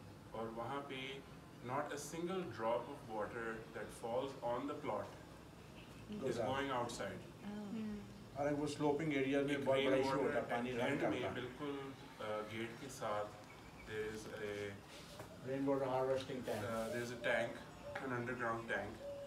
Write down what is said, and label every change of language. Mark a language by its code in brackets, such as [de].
[ur] اور وہاں پہ [en] not a single drop of water that falls on the plot is going outside. [ur] اور وہ سلوپنگ ایریا میں بہت بڑا ایشو ہوتا ہے، پانی رن کرتا ہے. بالکل گیٹ کے ساتھ [en] there is a rain water harvesting tank. there is a tank, an underground tank.